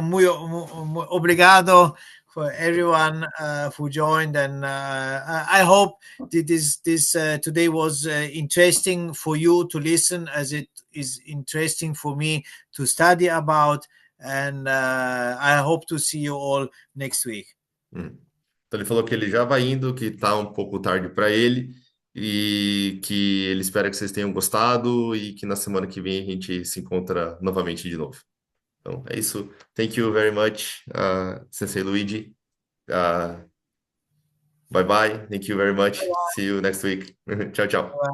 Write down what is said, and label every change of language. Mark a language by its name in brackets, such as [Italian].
[Portuguese] Muy obrigado [English] for everyone who joined, and I hope this today was interesting for you to listen, as it is interesting for me to study about. And I hope to see you all next week. [Portuguese] Então ele falou que ele já vai indo, que tá um pouco tarde para ele e que ele espera que vocês tenham gostado e que na semana que vem a gente se encontra novamente de novo. Então é isso. [English] Thank you very much, [Portuguese] Sensei Luigi. [English] Bye bye. Thank you very much. See you next week. [Portuguese] Tchau, tchau.